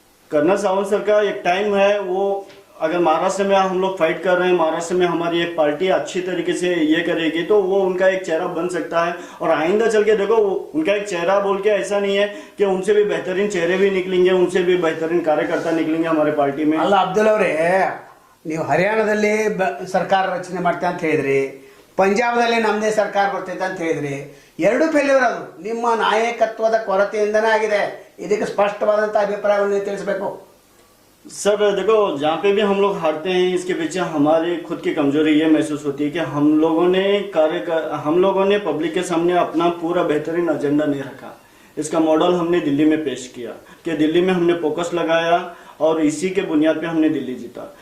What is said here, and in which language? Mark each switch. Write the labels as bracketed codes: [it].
[hi] Colonel Sawant sir का एक time है, वो अगर महाराष्ट्र में हम लोग फाइट कर रहे हैं, महाराष्ट्र में हमारी एक पार्टी अच्छी तरीके से ये करेगी तो वो उनका एक चेहरा बन सकता है। और आइंदा चल के देखो उनका एक चेहरा बोल के ऐसा नहीं है कि उनसे भी बेहतरीन चेहरे भी निकलेंगे, उनसे भी बेहतरीन कार्यकर्ता निकलेंगे हमारे पार्टी में। [kn] ಅಲ್ಲ ಅಬ್ದುಲ್ ಅವರೇ, ನೀವು ಹರಿಯಾಣದಲ್ಲಿ ಸರ್ಕಾರ ರಚನೆ ಮಾಡ್ತಾ ಅಂತ ಹೇಳಿದ್ರಿ, ಪಂಜಾಬ್ದಲ್ಲಿ ನಮ್ಮದೇ ಸರ್ಕಾರ ಬರ್ತೈತೆ ಅಂತ ಹೇಳಿದ್ರಿ, ಎರಡು ಫೇಲ್ಯೂರ್ ಅದು ನಿಮ್ಮ ನಾಯಕತ್ವದ ಕೊರತೆಯಿಂದನೇ ಆಗಿದೆ. ಇದಕ್ಕೆ ಸ್ಪಷ್ಟವಾದಂಥ ಅಭಿಪ್ರಾಯವನ್ನು ತಿಳಿಸಬೇಕು. [hi] सर देखो जहाँ पे भी हम लोग हारते हैं इसके पीछे हमारी खुद की कमजोरी ये महसूस होती है कि हम लोगों ने पब्लिक के सामने अपना पूरा बेहतरीन एजेंडा नहीं रखा। इसका मॉडल हमने दिल्ली में पेश किया कि दिल्ली में हमने फोकस लगाया और इसी के बुनियाद पे हमने दिल्ली जीता।